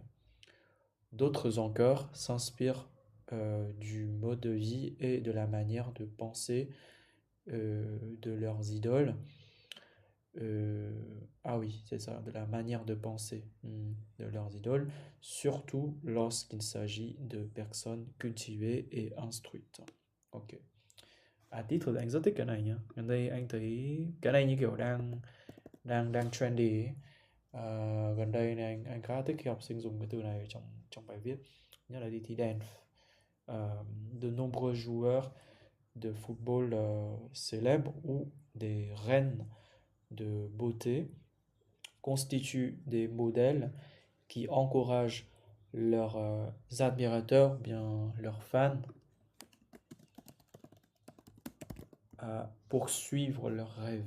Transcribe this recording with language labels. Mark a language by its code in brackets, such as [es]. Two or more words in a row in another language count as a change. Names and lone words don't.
[fr] D'autres encore s'inspirent du mode de vie et de la manière de penser de leurs idoles. Ah oui, c'est ça, de la manière de penser de leurs idoles, surtout lorsqu'il s'agit de personnes cultivées et instruites. [vi] Ok. [fr] À titre là [vi] anh rất thích cái này nhá. Gần đây anh thấy cái này như kiểu đang đang đang trendy ấy. Gần đây này anh khá thích khi học sinh dùng cái từ này trong trong bài viết, nhất là đi thi đèn. [fr] De nombreux joueurs de football célèbres ou des reines de beauté constituent des modèles qui encouragent leurs admirateurs, bien leurs fans, à poursuivre leurs rêves.